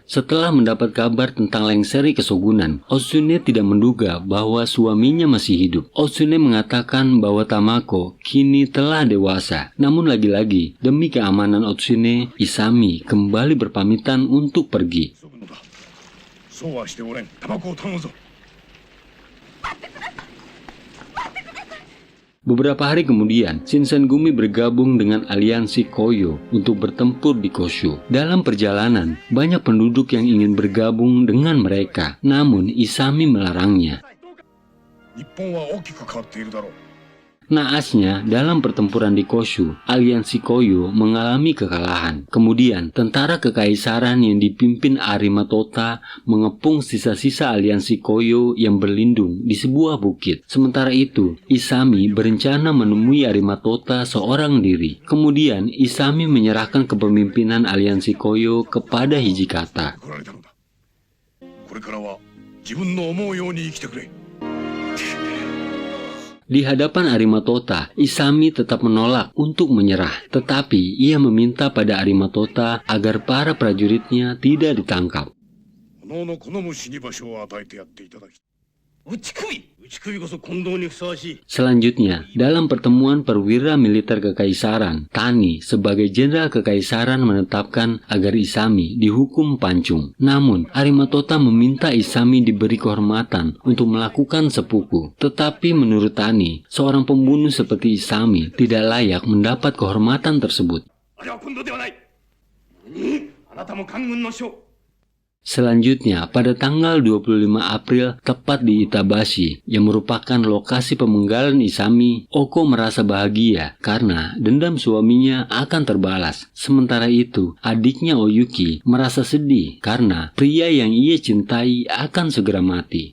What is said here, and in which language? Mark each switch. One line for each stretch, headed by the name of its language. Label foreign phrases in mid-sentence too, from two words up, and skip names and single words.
Indonesian: Setelah mendapat kabar tentang lengseri kesogunan, Otsune tidak menduga bahwa suaminya masih hidup. Otsune mengatakan bahwa Tamako kini telah dewasa. Namun lagi-lagi, demi keamanan Otsune, Isami kembali berpamitan untuk pergi.
Japanese: そうはしておれん。タバコを頼むぞ。
Indonesian: Beberapa hari kemudian, Shinsengumi bergabung dengan aliansi Koyo untuk bertempur di Koshu. Dalam perjalanan, banyak penduduk yang ingin bergabung dengan mereka, namun Isami melarangnya.
Japanese: 日本は大きく変わっているだろう。
Indonesian: Naasnya, dalam pertempuran di Koshu, aliansi Koyo mengalami kekalahan. Kemudian, tentara kekaisaran yang dipimpin Arima Tota mengepung sisa-sisa aliansi Koyo yang berlindung di sebuah bukit. Sementara itu, Isami berencana menemui Arima Tota seorang diri. Kemudian, Isami menyerahkan kepemimpinan aliansi Koyo kepada Hijikata.
Japanese: 来られたのだ。これからは自分の思うように生きてくれ。
Indonesian: Di hadapan Arima Tota, Isami tetap menolak untuk menyerah, tetapi ia meminta pada Arima Tota agar para prajuritnya tidak ditangkap.
Japanese: おのおの好む死に場所を与えてやっていただき。打ち首こそ近藤にふさわしい。
Indonesian: Selanjutnya, dalam pertemuan perwira militer kekaisaran, Tani sebagai jenderal kekaisaran menetapkan agar Isami dihukum pancung. Namun, Arima Tota meminta Isami diberi kehormatan untuk melakukan seppuku. Tetapi menurut Tani, seorang pembunuh seperti Isami tidak layak mendapat kehormatan tersebut.
Japanese: あれは近藤ではない。あなたも官軍の将。
Indonesian: Selanjutnya, pada tanggal 25 April, tepat di Itabashi, yang merupakan lokasi pemenggalan Isami, Oko merasa bahagia karena dendam suaminya akan terbalas. Sementara itu, adiknya Oyuki merasa sedih karena pria yang ia cintai akan segera mati.